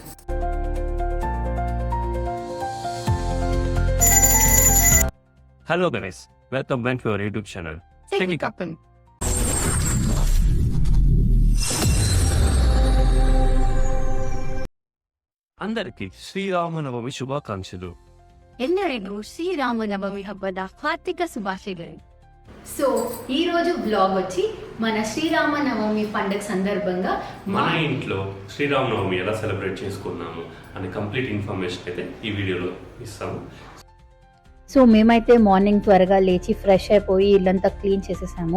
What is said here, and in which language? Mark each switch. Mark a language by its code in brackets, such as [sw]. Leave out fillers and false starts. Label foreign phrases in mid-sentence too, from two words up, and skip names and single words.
[en] Hello guys, welcome back to our YouTube channel Technique Couple. [te] అందరికీ శ్రీరామనవమి శుభాకాంక్షలు. [kn] ಎಲ್ಲರಿಗೂ ಶ್ರೀರಾಮನವಮಿ ಹಬ್ಬದ ಹಾರ್ದಿಕ ಶುಭಾಶಯಗಳು. [te] సో ఈరోజు బ్లాగ్ వచ్చి మన శ్రీరామనవమి పండుగ సందర్భంగా మన ఇంట్లో శ్రీరామనవమి ఎలా సెలబ్రేట్ చేసుకున్నాము అనే [en] complete information [te] అయితే ఈ వీడియోలో ఇస్తాము. సో మేమైతే మార్నింగ్ త్వరగా లేచి ఫ్రెష్ అయిపోయి ఇల్లంతా క్లీన్ చేసేసాము.